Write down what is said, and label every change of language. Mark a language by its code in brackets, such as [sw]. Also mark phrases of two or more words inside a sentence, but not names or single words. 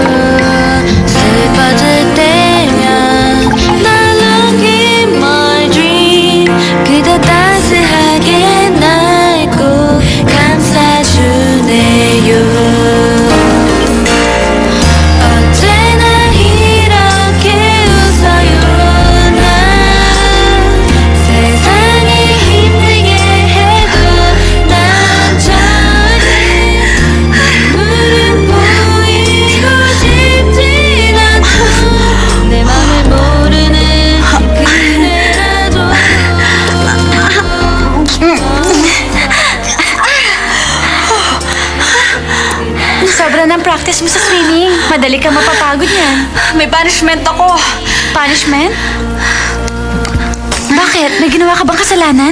[ko] 슬퍼질 때면 나 [en] lucky my dream [ko] 그대 따스하게 날 꼭 감싸주네요 언제나 이렇게 웃어요 난 세상이 힘들게 해도 난 절대 눈물은 보이고 싶진 않고 내 맘을 모르는 그대라도 [tl] Sobra ng practice mo sa swimming. Madali ka mapapagod yan. May punishment ako. Punishment? Bakit? May ginawa ka bang kasalanan?